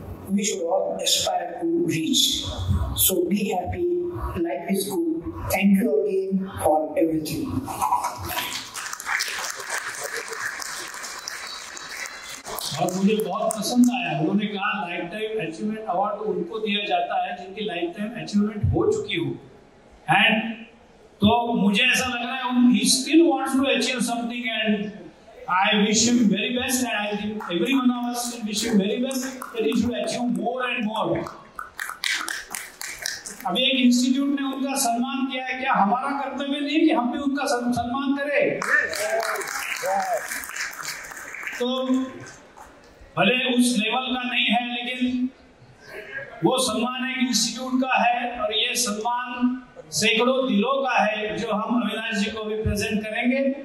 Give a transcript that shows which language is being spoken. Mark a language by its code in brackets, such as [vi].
[en] We should all aspire to reach. So be happy, life is good. Thank you again for everything. [hi] और मुझे बहुत पसंद आया, उन्होंने कहा लाइफ टाइम अचीवमेंट अवार्ड उनको दिया जाता है जिनकी लाइफ टाइम अचीवमेंट हो चुकी हो। एंड तो मुझे ऐसा लग रहा है [en] he still wants to achieve something and I wish him very best and I think every one of us will wish him very best that he should achieve more and more. [hi] अभी एक institute ने उनका सम्मान किया है, क्या हमारा कर्तव्य नहीं कि हम भी उनका सम्मान करें? तो भले उस लेवल का नहीं है लेकिन वो सम्मान एक इंस्टीट्यूट का है और ये सम्मान सैकड़ों दिलों का है जो हम अविनाश जी को भी प्रेजेंट करेंगे।